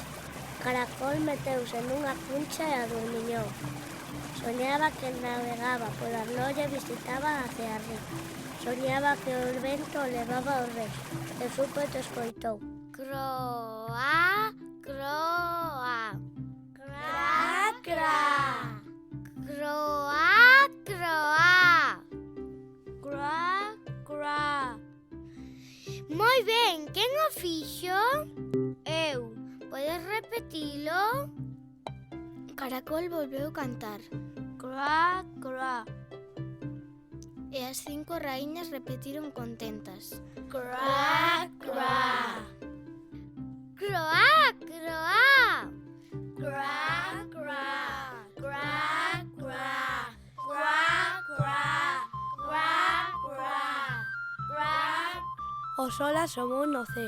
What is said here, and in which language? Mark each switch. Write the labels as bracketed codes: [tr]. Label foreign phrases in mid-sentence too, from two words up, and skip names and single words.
[gl] Caracol meteuse nunha cuncha e adormiñou. Soñaba que navegaba pola noite e visitaba [es] hacia arriba. [gl] Soñaba que o vento o levaba ao rei. De súpeto escoitou: croa, croa, cra, cra, croa, croa, cra, cra. Moi ben, quen o fixo? Eu. Podes repetilo? Caracol volveu cantar. Cra, cra. E as 5 raíñas repetiron contentas. Cra, cra. Croá, croá. Cra, cra. Cra, cra. Cra, cra. Cra, cra. Cra. O sol asomou no ceo.